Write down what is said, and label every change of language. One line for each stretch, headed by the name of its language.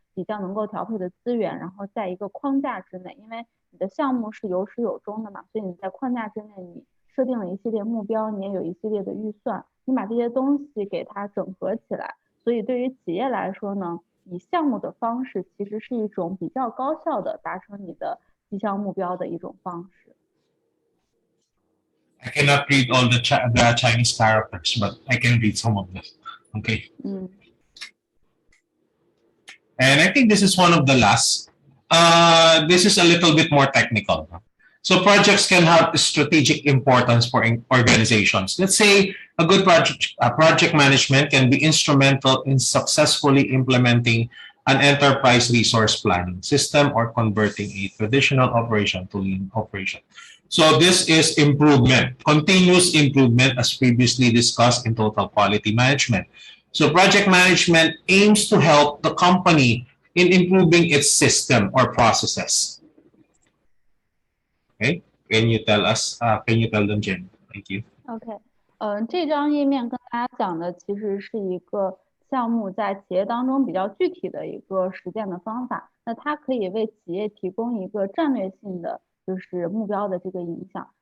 Chinese: 比较能够调配的资源，然后在一个框架之内，因为你的项目是有始有终的嘛，所以你在框架之内，你设定了一系列目标，你也有一系列的预算，你把这些东西给它整合起来，所以对于企业来说呢，以项目的方式其实是一种比较高效的达成你的绩效目标的一种方式。
English: I cannot read all the Chinese characters, but I can read some of them. Okay. And I think this is one of the last. This is a little bit more technical. So projects can have strategic importance for organizations. Let's say a good project management can be instrumental in successfully implementing an enterprise resource planning system or converting a traditional operation to lean operation. So this is improvement, continuous improvement as previously discussed in total quality management. So project management aims to help the company in improving its system or processes. Okay, can you tell us? Can you tell them, Jen? Thank you.
Chinese: OK，这张页面跟大家讲的其实是一个项目在企业当中比较具体的一个实践的方法。那它可以为企业提供一个战略性的就是目标的这个影响。